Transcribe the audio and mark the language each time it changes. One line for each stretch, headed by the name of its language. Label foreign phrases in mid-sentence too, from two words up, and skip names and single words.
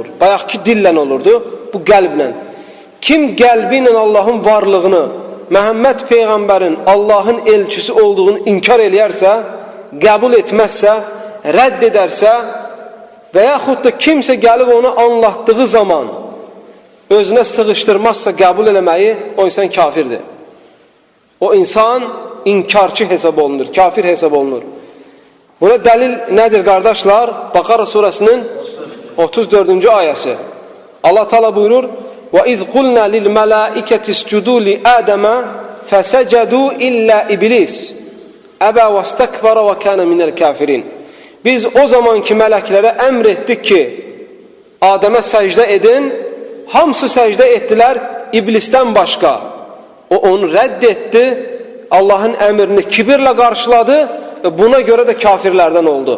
Azerbaijani: Bayaqki dillə olurdu, bu qəlblə. Kim qəlbi ilə Allahın varlığını, Məhəmməd Peyğəmbərin Allahın elçisi olduğunu inkar eləyərsə, qəbul etməzsə, rədd edərsə və yaxud da kimsə gəlib onu anlatdığı zaman özünə sığışdırmazsa qəbul eləməyi, o insan kafirdir. O insan inkarçı hesab olunur, kafir hesab olunur. Buna dəlil nədir qardaşlar? Bəqara surəsinin 34-cü ayəsi. Allah Teala buyurur:
Arabic: وَإِذْ قُلْنَا لِلْمَلَائِكَةِ اسْجُدُوا لِآدَمَ فَسَجَدُوا إِلَّا إِبْلِيسَ أَبَى وَاسْتَكْبَرَ وَكَانَ مِنَ الْكَافِرِينَ.
Azerbaijani: Biz o zamanki mələklərə əmr etdik ki, Adəmə səcdə edin, hamısı səcdə etdilər, iblisdən başqa. O onu rədd etdi Allah'ın əmrini kibirlə qarşıladı və buna görə də kafirlərdən oldu.